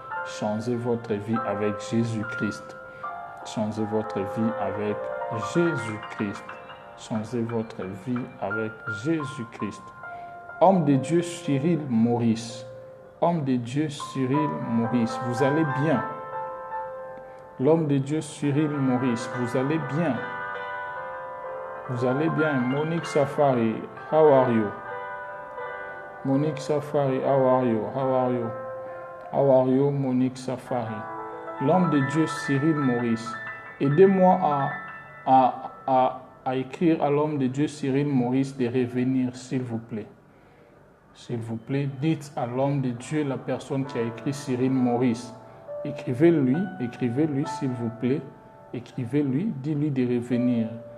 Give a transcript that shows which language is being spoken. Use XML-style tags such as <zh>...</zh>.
<fr>Changez votre vie avec Jésus-Christ. Changez votre vie avec Jésus-Christ. Changez votre vie avec Jésus-Christ. Homme de Dieu Cyril Maurice. Homme de Dieu Cyril Maurice, vous allez bien. L'homme de Dieu Cyril Maurice, vous allez bien. Vous allez bien.</fr> <en>Monique Safari, how are you? Monique Safari, how are you? How are you? How are you, Monique Safari?</en> <fr>L'homme de Dieu Cyril Maurice. Aidez-moi à écrire à l'homme de Dieu Cyril Maurice de revenir, s'il vous plaît. S'il vous plaît, dites à l'homme de Dieu, la personne qui a écrit Cyril Maurice. Écrivez-lui, s'il vous plaît. Écrivez-lui, dis-lui de revenir.</fr>